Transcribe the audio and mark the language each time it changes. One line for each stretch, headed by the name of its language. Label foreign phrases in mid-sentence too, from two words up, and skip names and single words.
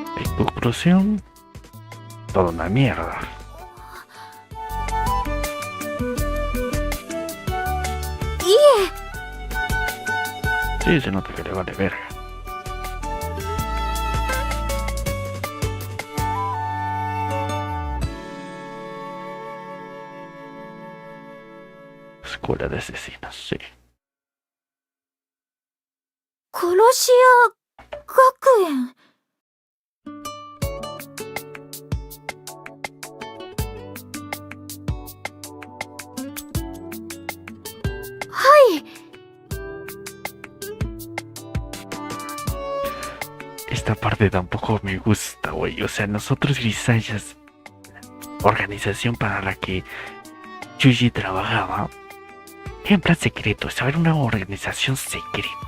Spanish: Conclusión, toda una mierda. Sí, se nota que le vale verga. Escuela de asesinos, sí.
Japanese: 殺し屋学園。はい。
Spanish: Esta parte tampoco me gusta, güey. O sea, nosotros Grisayas, organización para la que Yuji trabajaba, era en plan secreto, estaba en una organización secreta.